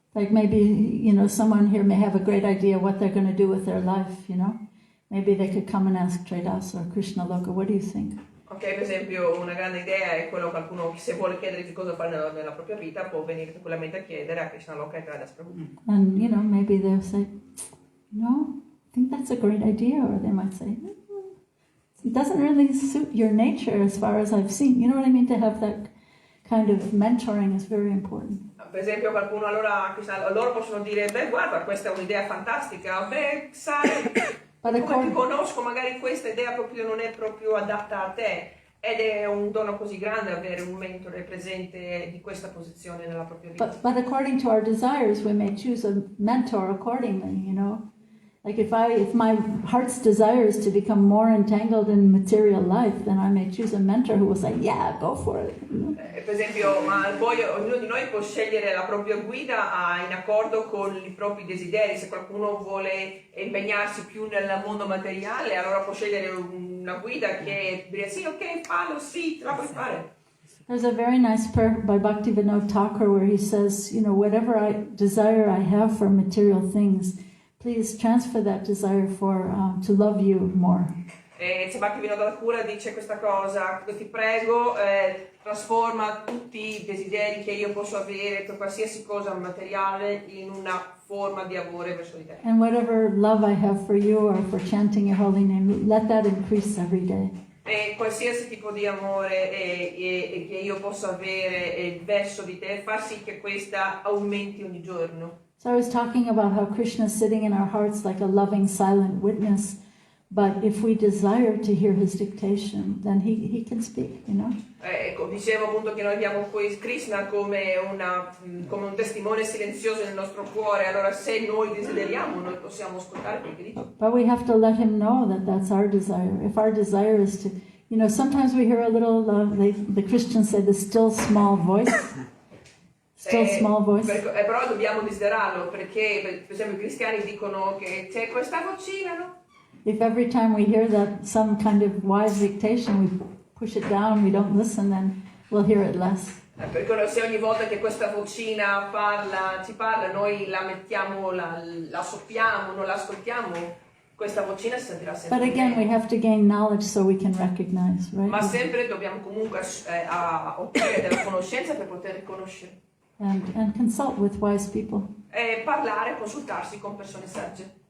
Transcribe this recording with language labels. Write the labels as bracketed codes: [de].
[en] Like maybe, someone here may have a great idea what they're going to do with their life, Maybe they could come and ask Tridas or Krishna Loka, what do you think? [it] Ok, per esempio una grande idea è qualcuno che se vuole chiedere che cosa fare nella propria vita può venire tranquillamente a chiedere a Krishna Loka e Tridas Prabhu. [en] And, maybe they'll say, no, I think that's a great idea. Or they might say, it doesn't really suit your nature as far as I've seen. You know what I mean? To have that kind of mentoring is very important. [it] Per esempio qualcuno loro possono dire, beh guarda, questa è un'idea fantastica, beh sai, come ti conosco, magari questa idea proprio non è proprio adatta a te. Ed è un dono così grande avere un mentore presente di questa posizione nella propria vita. [en] But according to our desires, we may choose a mentor accordingly, Like if my heart's desire is to become more entangled in material life, then I may choose a mentor who will say, yeah, go for it. [it] Per esempio, ma poi ognuno di noi può scegliere la propria guida in accordo con i propri desideri. Se qualcuno vuole impegnarsi più nel mondo materiale, allora può scegliere una guida che dice sì, ok, fallo, sì, ce la puoi fare. [en] There's a very nice prayer by Bhaktivinoda Thakur where he says, whatever desire I have for material things, please transfer that desire to love you more. [it] E c'è Bhaktivinoda Thakur dice questa cosa, ti prego, trasforma tutti i desideri che io posso avere per qualsiasi cosa materiale in una forma di amore verso di te. [en] And whatever love I have for you or for chanting your holy name, let that increase every day. [it] E qualsiasi tipo di amore che io possa avere verso di te, fa sì che questa aumenti ogni giorno. [en] So I was talking about how Krishna is sitting in our hearts like a loving silent witness, but if we desire to hear his dictation, then he can speak, [it] Ecco, dicevo appunto che noi abbiamo qui Krishna come un testimone silenzioso nel nostro cuore, allora se noi desideriamo noi possiamo ascoltare quel che dice. [en] But we have to let him know that that's our desire. If our desire is to, sometimes we hear a little, the Christians say the still small voice. Still small voice. [it] Però dobbiamo desiderarlo perché per esempio i cristiani dicono che c'è questa vocina, no? [en] If every time we hear that some kind of wise dictation, we push it down, we don't listen, then we'll hear it less. [it] Perché se ogni volta che questa vocina ci parla, noi la mettiamo, la soppiamo, non la ascoltiamo, questa vocina si sentirà sempre. [en] But again, we have to gain knowledge so we can recognize, right? [it] Ma sempre dobbiamo comunque ottenere della conoscenza per poter riconoscere. [en] And consult with wise people. [it] E parlare, consultarsi con persone sagge.